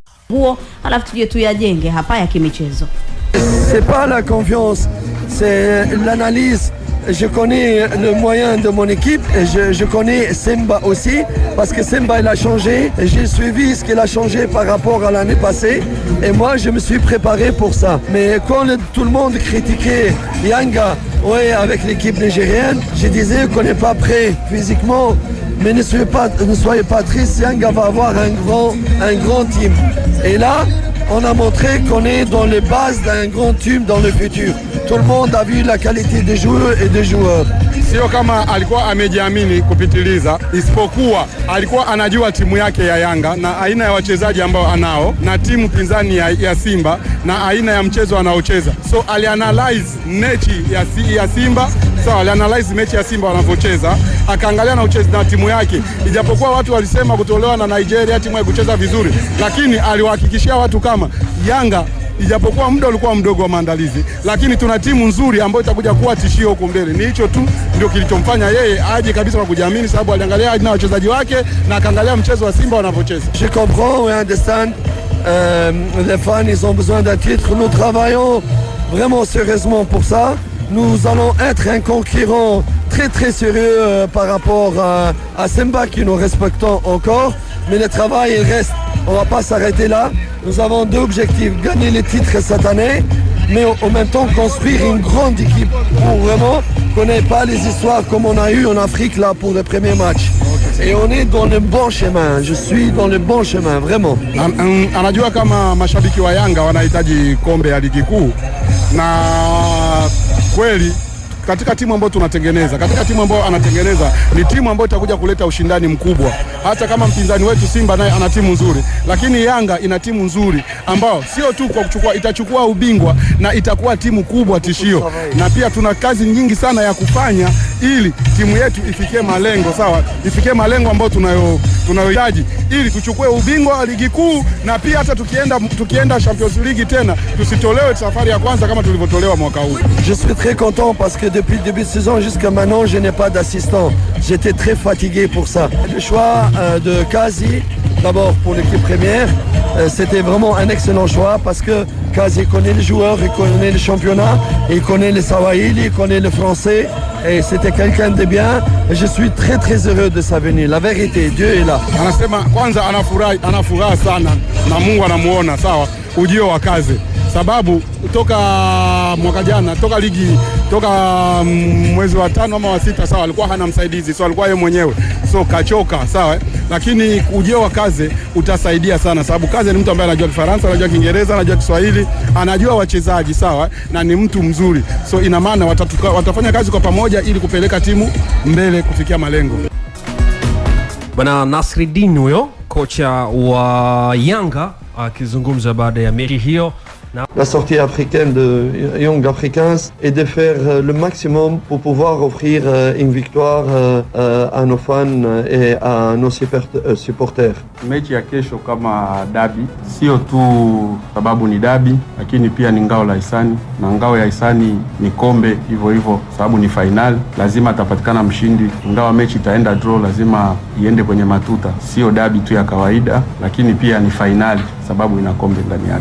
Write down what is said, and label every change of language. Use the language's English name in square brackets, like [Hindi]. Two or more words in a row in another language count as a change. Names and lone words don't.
[Swahili] huo, alafu tuje tuyajenge hapa ya kimichezo. [French] C'est pas la confiance, c'est l'analyse. Je connais le moyen de mon équipe et je connais Simba aussi parce que Simba il a changé. J'ai suivi ce qu'il a changé par rapport à l'année passée et moi je me suis préparé pour ça. Mais quand tout le monde critiquait Yanga avec l'équipe nigérienne, je disais qu'on n'est pas prêt physiquement. Mais ne soyez pas tristes, Yanga va avoir un grand team. Et là, on a montré qu'on est dans les bases d'un grand team dans le futur. Tout le monde a vu la qualité des joueurs et des joueurs. [Swahili] Sio kama alikuwa amejiamini kupitiliza, isipokuwa alikuwa anajua timu yake ya Yanga na aina ya wachezaji ambao anao na timu pinzani ya Simba na aina ya mchezo anaocheza. So alianalyze mechi ya Simba, alianalyze mechi ya Simba wanavyocheza, akaangalia na uchezi na timu yake. Ijapokuwa watu walisema kutolewa na Nigeria timu ya kucheza vizuri, lakini aliwahakikishia watu kama Yanga ijapokuwa muda ulikuwa mdogo wa maandalizi, lakini tuna timu nzuri ambayo itakuja kuwa tishio huko mbele. Ni hicho tu ndio kilichomfanya yeye aje kabisa kwa kujiamini, sababu aliangalia na wachezaji wake na akaangalia mchezo wa Simba wanavyocheza. [French] Je comprends, [English] we understand. [French] Les fans, ils ont besoin d'un titre. Nous travaillons vraiment sérieusement pour ça. Nous allons être un concurrent très très sérieux par rapport à Simba qui nous respectons encore. Mais le travail il reste. On ne va pas s'arrêter là. Nous avons deux objectifs, gagner les titres cette année, mais en même temps construire une grande équipe pour vraiment qu'on n'ait pas les histoires comme on a eu en Afrique là pour le premier match. Et on est dans le bon chemin, je suis dans le bon chemin, vraiment. [Swahili] Anajua kama mashabiki wa Yanga wanahitaji kombe ya ligi kuu, na kweli katika timu ambayo tunatengeneza, katika timu ambayo anatengeneza ni timu ambayo itakuja kuleta ushindani mkubwa. Hata kama mpinzani wetu Simba naye ana timu nzuri, lakini Yanga ina timu nzuri ambao sio tu kwa itachukua ubingwa na itakuwa timu kubwa tishio. Na pia tuna kazi nyingi sana ya kufanya ili timu yetu ifikie malengo, ifikie malengo ambayo tunayohitaji ili tuchukue ubingwa wa ligi kuu, na pia hata tukienda Champions League tena tusitolewe safari ya kwanza kama tulivyotolewa mwaka huu. [French] Je suis très content parce que depuis le début de saison jusqu'à maintenant, je n'ai pas d'assistant. J'étais très fatigué pour ça. Le choix de Kazi, d'abord pour l'équipe première, c'était vraiment un excellent choix parce que Kazi connaît les joueurs, il connaît le championnat, il connaît les Swahili, il connaît le français et c'était quelqu'un de bien. Et je suis très très heureux de sa venue. La vérité, Dieu est là. [Swahili] Anasema kwanza anafurahi sana na Mungu anamuona ujio wa Kazi. Sababu toka mwaka jana, toka mwezi wa 5 ama wa 6 alikuwa hana msaidizi, alikuwa yeye mwenyewe. Kachoka, lakini ujio wa Kazi utasaidia sana sababu Kazi ni mtu ambaye anajua Kifaransa, anajua Kiingereza, anajua Kiswahili, anajua wachezaji na ni mtu mzuri. Ina maana watafanya kazi kwa pamoja ili kupeleka timu mbele kufikia malengo. Bwana Nasreddine huyo kocha wa Yanga akizungumza baada ya mechi hiyo. [French] La sortie africaine de Young Africans est de faire le maximum pour pouvoir offrir une victoire à nos fans et à nos supporters. [Swahili] Mechi ya kesho kama dabi, sio tu sababu ni dabi, lakini pia ni ngao la hisani, na ngao ya hisani ni kombe hivyo sababu ni final. Lazima atapatikana mshindi, ingawa mechi itaenda draw, lazima iende kwenye matuta. Sio dabi tu ya kawaida, lakini pia ni finali sababu ina kombe ndani yake.